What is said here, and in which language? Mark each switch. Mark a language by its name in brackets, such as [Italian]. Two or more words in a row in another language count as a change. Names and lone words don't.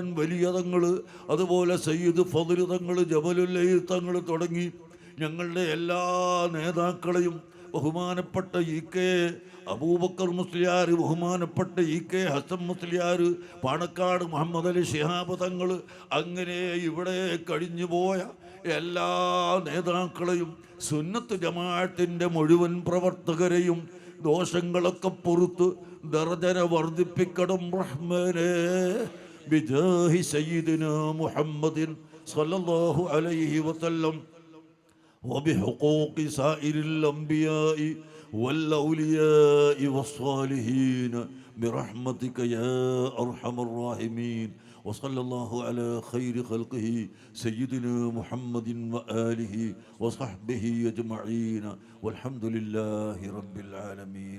[Malayalam] വലിയ തങ്ങൾ, അതുപോലെ സയ്യിദ് ഫضൽ തങ്ങൾ, ജബലുല്ലൈൽ തങ്ങൾ തുടങ്ങി ഞങ്ങളുടെ എല്ലാ നേതാക്കളെയും, ബഹുമാനപ്പെട്ട ഇ കെ അബൂബക്കർ മുസ്ലിയാർ, ബഹുമാനപ്പെട്ട ഇ കെ ഹസൻ മുസ്ലിയാർ, പാണക്കാട് മുഹമ്മദ് അലി ശിഹാബ് തങ്ങൾ, അങ്ങനെ ഇവിടെ കഴിഞ്ഞുപോയ എല്ലാ നേതാക്കളെയും സുന്നത്ത് ജമാഅത്തിൻ്റെ മുഴുവൻ പ്രവർത്തകരെയും ദോഷങ്ങളൊക്കെ പുറത്ത് ദർജന വർദ്ധിപ്പിക്കണം റഹ്മാനേ. [Arabic] بجاه سيدنا محمد صلى الله عليه وسلم وبحقوق سائر الأنبياء والأولياء والصالحين برحمتك يا أرحم الراحمين. وصلى الله على خير خلقه سيدنا محمد وآله وصحبه أجمعين والحمد لله رب العالمين.